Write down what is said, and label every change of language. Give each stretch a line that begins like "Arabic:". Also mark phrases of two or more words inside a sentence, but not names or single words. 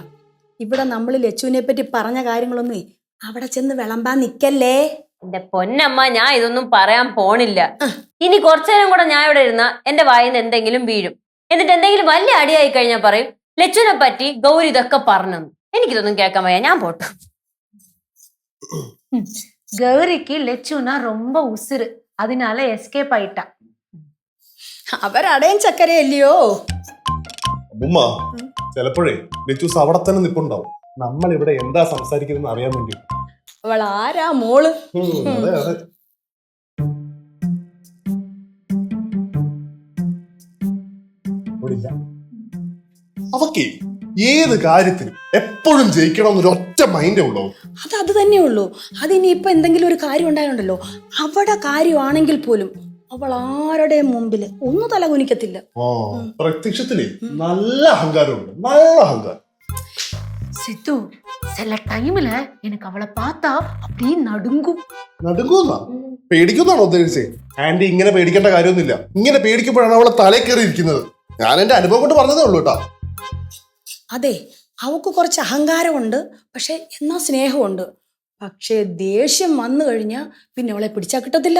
Malayalam: ഇവിടെ നമ്മൾ ലച്ചുവിനെ പറ്റി പറഞ്ഞ കാര്യങ്ങളൊന്നും അവിടെ ചെന്ന് വിളമ്പാൻ നിക്കല്ലേ. എന്റെ പൊന്നമ്മ, ഞാൻ ഇതൊന്നും പറയാൻ പോണില്ല. ഇനി കുറച്ചു നേരം കൂടെ ഞാൻ ഇവിടെ ഇരുന്ന എന്റെ വായിന്ന് എന്തെങ്കിലും വീഴും. എന്നിട്ട് എന്തെങ്കിലും വലിയ അടിയായി കഴിഞ്ഞാൽ പറയും ലച്ചുവിനെ പറ്റി ഗൗരി ഇതൊക്കെ പറഞ്ഞു. എനിക്കിതൊന്നും കേൾക്കാൻ വയ്യ, ഞാൻ പോട്ടു.
Tamil: கௌரிக்கு லெச்சுனா ரொம்ப உசுறு. அதனால எஸ்கேப் ஆயிட்டா.
Malayalam: അവരടയും ചക്കരയല്ലയോ. ഉമ്മ, ചിലപ്പോഴേ ലച്ചൂസ് അവിടെ തന്നെ നിൽപ്പുണ്ടാവും. നമ്മൾ ഇവിടെ എന്താ സംസാരിക്കുന്നത് അറിയാൻ വേണ്ടി. അവൾ ആരാ മോള്? അതെ അതെ. അവക്ക് ഏത് കാര്യത്തിനും എപ്പോഴും ജയിക്കണം എന്നൊരു ഒറ്റ മൈൻഡേ ഉള്ളൂ. അത് തന്നെ ഉള്ളൂ. അതിനിയിപ്പൊ എന്തെങ്കിലും ഒരു കാര്യം ഉണ്ടായുണ്ടല്ലോ, അവിടെ കാര്യമാണെങ്കിൽ പോലും അവൾ ആരുടെ മുമ്പില് ഒന്ന് തലകുനിക്കത്തില്ല. പ്രത്യക്ഷത്തില് നല്ല അഹങ്കാരമുണ്ട്, നല്ല അഹങ്കാരം.
Tamil: சித்து, சில டைம்ல எனக்கு அவளை பார்த்தா அப்படியே நடுங்கும்.
Malayalam: നടുങ്ങുന്നാ? പേടിക്കുന്നാണോ ഉദ്ദേശിച്ചേ? ആന്റി, ഇങ്ങനെ പേടിക്കേണ്ട കാര്യമൊന്നുമില്ല. ഇങ്ങനെ പേടിക്കുമ്പോഴാണ് അവളെ തലേ കയറി ഇരിക്കുന്നത്. ഞാൻ എന്റെ അനുഭവം കൊണ്ട് പറഞ്ഞതേ ഉള്ളൂ കേട്ടാ. അതെ, അവക്ക് കുറച്ച് അഹങ്കാരമുണ്ട്, പക്ഷെ എന്നാ സ്നേഹമുണ്ട്. പക്ഷേ ദേഷ്യം വന്നു കഴിഞ്ഞാൽ പിന്നെ അവളെ പിടിച്ചാൽ കിട്ടത്തില്ല.